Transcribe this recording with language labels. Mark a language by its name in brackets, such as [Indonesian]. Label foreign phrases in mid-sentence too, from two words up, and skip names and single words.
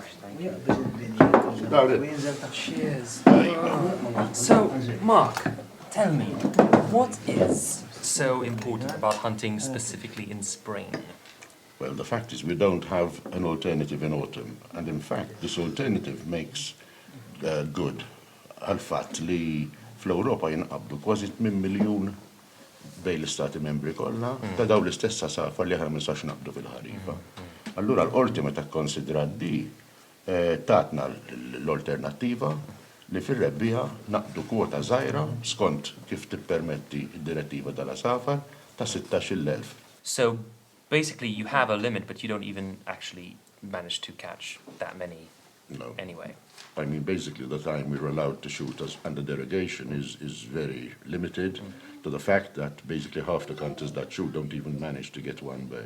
[English] Thank you. Cheers. So, Mark, tell me, what is so important about hunting specifically in spring? Well, the fact is we don't have an alternative in autumn, and in fact this alternative makes good [Maltese] għal-fatt li fl-Ewropa jinqabdu kważi 8 miljun bejn l-istati membri kollha ta' dawn l-istess safar li aħna ma nistax naqbdu fil-ħarifa. Allura l-qorti meta kkonsidrat di tatna l-alternattiva li fir-rebbieħa naqbdu kwota żgħira skont kif tippermetti d-direttiva tal-safar ta' 16,000. [English] So, basically you have a limit, but you don't even actually manage to catch that many anyway. I mean, basically, the time we're allowed to shoot under derogation is very limited to the fact that basically half the hunters that shoot don't even manage to get one bird.